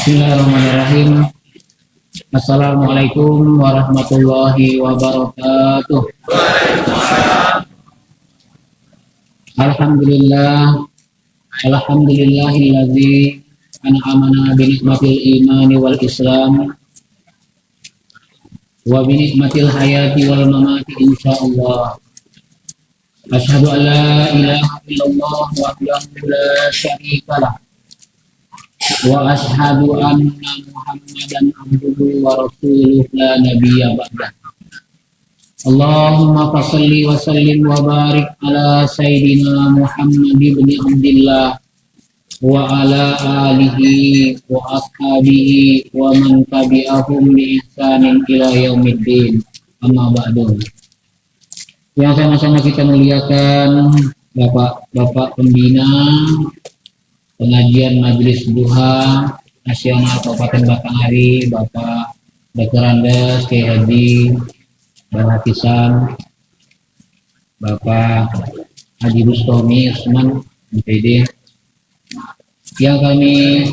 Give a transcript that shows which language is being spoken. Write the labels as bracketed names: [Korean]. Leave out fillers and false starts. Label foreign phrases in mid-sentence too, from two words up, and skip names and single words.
[Arabic] بسم الله الرحمن الرحيم السلام عليكم ورحمة الله وبركاته. الحمد لله الحمد لله الذي أنعمنا بنعمة الإيمان والإسلام وبنعمة الحياة والممات إن شاء الله. أشهد أن لا إله إلا الله وحده لا شريك له وأشهد أن محمدا عبده ورسوله لا نبي بعده. اللهم فصل وسلم وبارك على سيدنا محمد بن عبد الله وعلى آله وأصحابه ومن تبعهم بإحسان إلى يوم الدين. أما بعد. [Indonesian] Yang sama-sama kita muliakan Bapak-bapak pembina pengajian Majelis Duha Nasional Kabupaten Batanghari, Bapak Dr. Andes, Kiai Haji Balakisan, Bapak Haji Bustomi Usman, MPD, yang kami